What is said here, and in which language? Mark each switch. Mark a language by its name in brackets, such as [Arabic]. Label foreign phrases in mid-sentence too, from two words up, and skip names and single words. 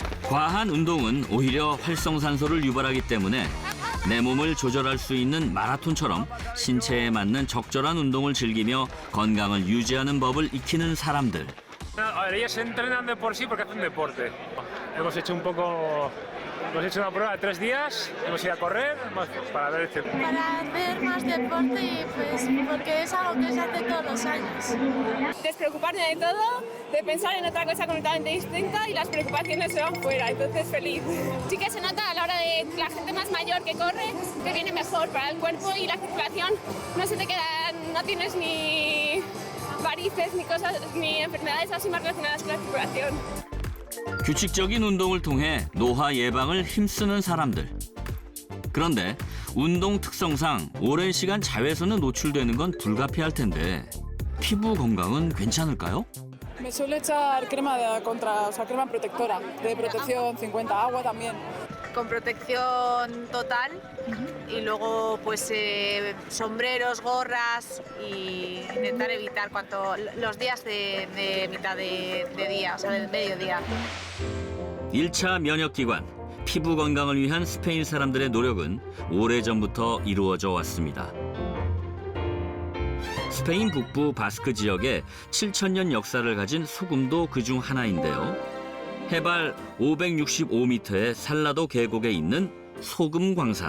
[Korean] 과한 운동은 오히려 활성산소를 유발하기 때문에 내 몸을 조절할 수 있는 마라톤처럼 신체에 맞는 적절한 운동을 즐기며 건강을 유지하는 법을 익히는 사람들. [Spanish] A ver, ellas entrenan de por sí porque hacen deporte. Hemos hecho una prueba de 3 días, hemos ido a correr para ver este. Para hacer más deporte y pues porque es algo que se hace todos los años. Despreocuparme de todo, de pensar en otra cosa completamente distinta y las preocupaciones se van fuera, entonces feliz. Sí que se nota a la hora de la gente más mayor que corre, que viene mejor para el cuerpo y la circulación no se te queda, no tienes ni varices ni cosas, ni enfermedades así más relacionadas con la circulación. [Korean] 규칙적인 운동을 통해 노화 예방을 힘쓰는 사람들. 그런데 운동 특성상 오랜 시간 자외선에 노출되는 건 불가피할 텐데 피부 건강은 괜찮을까요? [Spanish] Me suelo echar crema crema protectora, de protección 50, agua también. Con protección total y luego pues sombreros, gorras y intentar evitar los días de mitad de día, o sea, del mediodía. [Korean] 1차 면역기관, 피부 건강을 위한 스페인 사람들의 노력은 오래전부터 이루어져 왔습니다. 스페인 북부 바스크 지역에 7,000년 역사를 가진 소금도 그중 하나인데요. 해발 565m의 살라도 계곡에 있는 소금 광산.